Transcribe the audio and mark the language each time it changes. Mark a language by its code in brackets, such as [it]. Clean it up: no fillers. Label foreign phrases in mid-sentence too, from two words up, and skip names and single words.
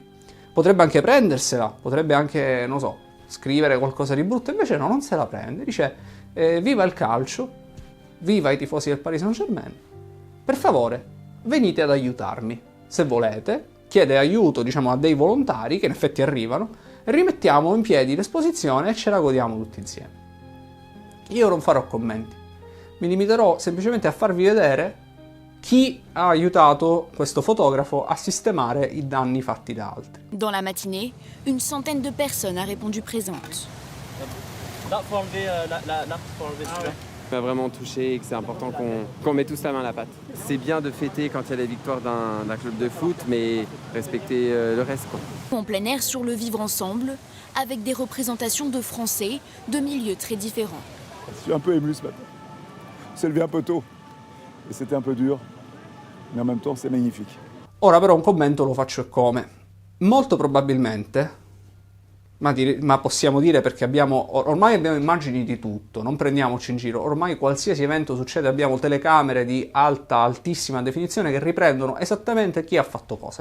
[it] Potrebbe anche prendersela, potrebbe anche, non so, scrivere qualcosa di brutto, invece no, non se la prende, dice viva il calcio, viva i tifosi del Paris Saint-Germain, per favore venite ad aiutarmi, se volete, chiede aiuto diciamo a dei volontari che in effetti arrivano, e rimettiamo in piedi l'esposizione e ce la godiamo tutti insieme. Io non farò commenti, mi limiterò semplicemente a farvi vedere chi ha aiutato questo fotografo a sistemare i danni fatti da altri. [fr] Dans la matinée, une centaine de personnes a répondu présente. Là, faut enlever faut enlever celui-là. M'a vraiment touché et que c'est important qu'on mette tous la main à la pâte. C'est bien de fêter quand il y a la victoire d'un club de foot, mais respecter le reste, quoi. En plein air sur le vivre ensemble, avec des représentations de Français de milieux très différents. Je suis un peu ému ce matin. On s'est levé un peu tôt et c'était un peu dur, mais en même temps c'est magnifique. [it] Ora però un commento lo faccio e come. Molto probabilmente, ma possiamo dire perché ormai abbiamo immagini di tutto, non prendiamoci in giro, ormai qualsiasi evento succede abbiamo telecamere di altissima definizione che riprendono esattamente chi ha fatto cosa.